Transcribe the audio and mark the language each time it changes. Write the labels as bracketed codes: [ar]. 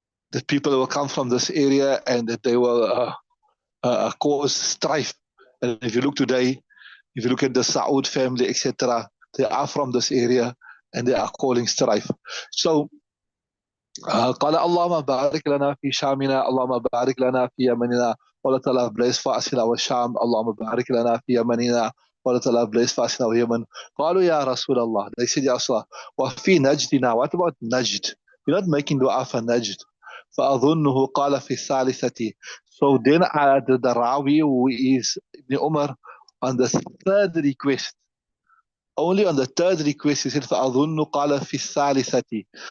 [en] that people will come from this area and that they will cause strife. And if you look today, if you look at the Saud family, etc., they are from this area and they are calling strife. [ar] So قال اللهم بارك لنا في شامنا اللهم بارك لنا في يمننا. [en] Allah Ta'ala bless for us in our Sham. [ar] اللهم بارك لنا في يمننا. [en] Allah Ta'ala bless for us in our Yemen. [ar] قالوا يا رسول الله. [en] They said, Ya Rasulullah, [ar] وفي نجدنا. [en] What about Najd? You're not making dua for Najd. [ar] فأظنه قال في الثالثة. [en] So then the Rawi, who is Ibn Umar, on the third request, only on the third request, he said, [ar] فأظن قال في الثالثة.